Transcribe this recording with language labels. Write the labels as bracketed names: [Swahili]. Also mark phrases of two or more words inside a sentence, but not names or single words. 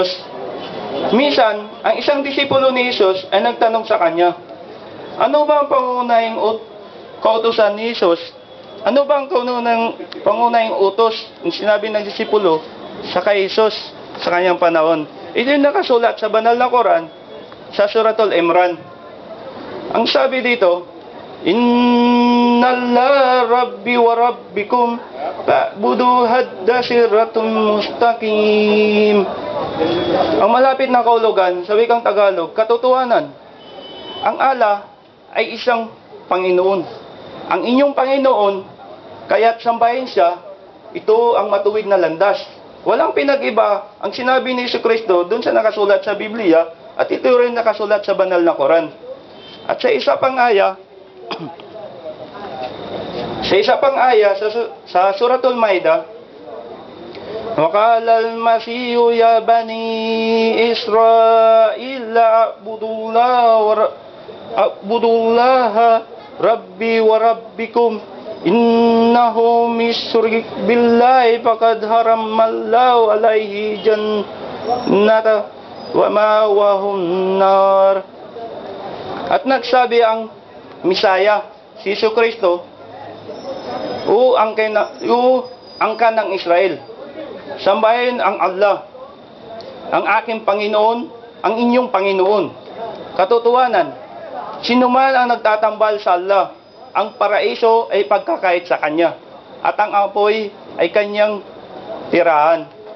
[Filipino] Minsan, ang isang disipulo ni Jesus ay nagtanong sa kanya, ano ba ang pangunahing kautusan ni Jesus? Ano ba ang pangunahing utos? Ang sinabi ng disipulo sa kay Jesus sa kanyang panahon. Ito yung nakasulat sa banal na Quran sa Suratul Imran. Ang sabi dito, [Arabic] إن الله ربي وربكم فاعبدوا هذا صراط مستقيم. [Filipino] Ang malapit na kahulugan sa wikang Tagalog, katotohanan, ang Allah ay isang Panginoon. Ang inyong Panginoon, kaya't sambahin siya, ito ang matuwid na landas. Walang pinag-iba ang sinabi ni Jesucristo doon sa nakasulat sa Biblia At ito rin nakasulat sa banal na Quran. At sa isa pang aya, sa Suratul Maidah, [Arabic] وقال المسيح يا بني إسرائيل اعبدوا الله ربي وربكم إنه من يشرك بالله فقد حرم الله عليه جنة ومأواه النار. [Filipino] At nagsabi ang Misaya, si Jesu Kristo, ang kanang Israel, sambahin ang Allah, ang aking Panginoon, ang inyong Panginoon. Katotohanan, sino man ang nagtatambal sa Allah, ang paraiso ay pagkakait sa Kanya, at ang apoy ay Kanyang tirahan.